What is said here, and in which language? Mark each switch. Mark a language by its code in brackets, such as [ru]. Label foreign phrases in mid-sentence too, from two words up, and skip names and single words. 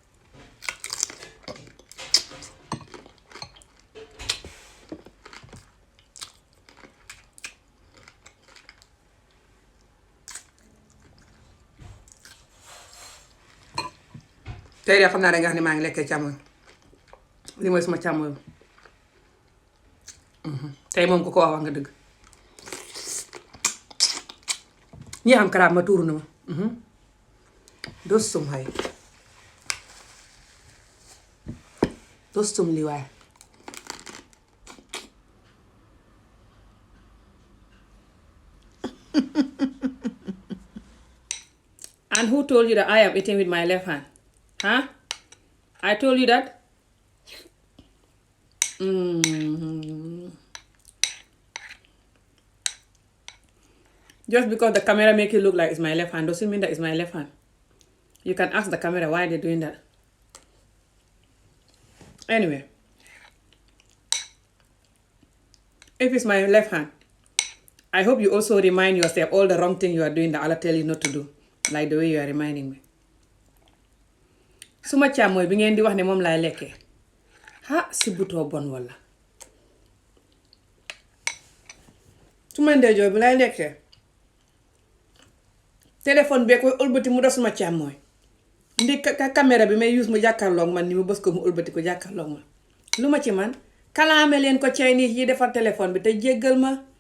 [wo] tey de xam naa danga xam ne maa ngi lekkee càmmoñ li mooy suma càmmoñ tey moom ku ko wax nga dëgg ñi am karaab ma tuuru na ma dostum hay dostum li waay [en] and who told you that I am eating with my left hand? Huh? I told you that? Just because the camera make it look like it's my left hand doesn't mean that it's my left hand. You can ask the camera why they're doing that. Anyway, if it's my left hand, I hope you also remind yourself all the wrong things you are doing that Allah tell you not to do, like the way you are reminding me. [wo] Suma càmmooy bi ngeen di wax ne moom laay lekkee si butoo bon walla suma ndeyjoor bi laay lekkee téléphone bee koy ëlbati mu def suma càmmooy ndi caméra bi may use mu jàkkaarloog man ni mu bës ko mu ëlbati ko jàkkaarloog man lu ma ci man kalaame leen ko Chinese yi defar téléphone bi te jéggal ma